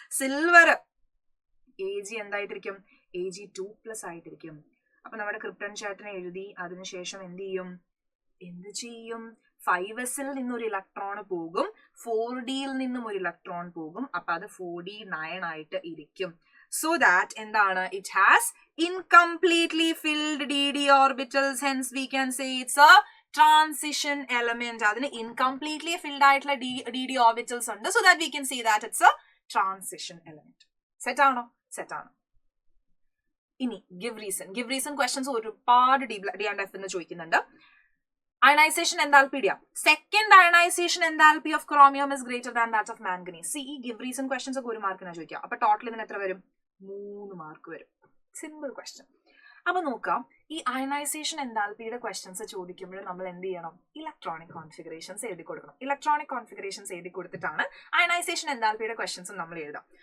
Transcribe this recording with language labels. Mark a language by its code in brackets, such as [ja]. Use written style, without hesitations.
[ml] Silver Ag എന്തായിട്ടിരിക്കും, Ag2+ ആയിട്ടിരിക്കും. അപ്പൊ നമ്മുടെ ക്രിപ്റ്റൺ ചേട്ടനെ എഴുതി, അതിനുശേഷം എന്ത് ചെയ്യും 5s നിന്നും ഒരു ഇലക്ട്രോൺ പോകും, 4d നിന്നും ഒരു ഇലക്ട്രോൺ പോകും. അപ്പൊ അത് 4d9 ആയിട്ട് ഇരിക്കും. [en] So that എന്താണ്, it has incompletely filled dd orbitals, hence we can say it's a transition element. [ml] അതിന് incompletely filled ആയിട്ടുള്ള dd orbitals ഉണ്ട്. [en] So that we can say that it's a transition element. [ml] Set ആണോ? Set ആണ്. ഇനി [en] give reason questions [ml] ഒരുപാട് D&F എന്ന് ചോദിക്കുന്നുണ്ട്. [en] Ionization enthalpy. Second ionization enthalpy of chromium is greater than that of manganese. [ml] See, [en] give reason questions [ml] ഒക്കെ 1 മാർക്കിനാ ചോദിക്കുക. അപ്പൊ total ഇതിന് എത്ര വരും? 3 മാർക്ക് വരും. Simple question. അപ്പൊ നോക്കാം, ഈ അയണൈസേഷൻ എൻതാൽപ്പിയുടെ ക്വസ്റ്റ്യൻസ് ചോദിക്കുമ്പോൾ നമ്മൾ എന്ത് ചെയ്യണം? ഇലക്ട്രോണിക് കോൺഫിഗറേഷൻസ് എഴുതി കൊടുക്കണം. ഇലക്ട്രോണിക് കോൺഫിഗറേഷൻസ് എഴുതി കൊടുത്തിട്ടാണ് അയണൈസേഷൻ എൻതാൽപ്പിയുടെ ക്വസ്റ്റ്യൻസ് നമ്മൾ എഴുതാം.